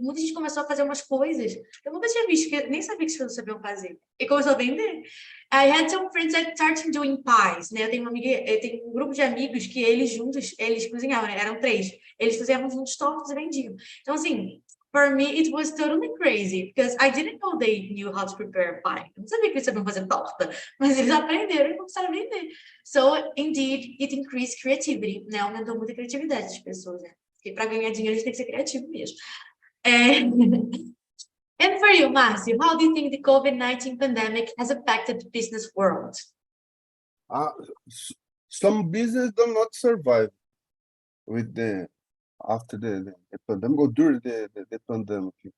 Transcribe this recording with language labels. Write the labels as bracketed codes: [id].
[pt] Muita gente começou a fazer umas coisas. Eu nunca tinha visto, nem sabia que as pessoas sabiam fazer. E começou a vender. [en] I had some friends that started doing pies, [pt] Eu tenho um grupo de amigos que eles juntos, eles cozinhavam, Eram 3. Eles faziam juntos tortas e vendiam. Então, assim, [en] for me, it was totally crazy, because I didn't know they knew how to prepare pie. [pt] Eu não sabia que eles sabiam fazer torta, mas eles aprenderam e começaram a vender. [en] So, indeed, it increased creativity, [pt] Aumentou muito a criatividade das pessoas, Porque para ganhar dinheiro, a gente tem que ser criativo mesmo. [en] And for you, Márcio, how do you think the COVID-19 pandemic has affected the business world? Some business do not survive with after the pandemic or during the pandemic.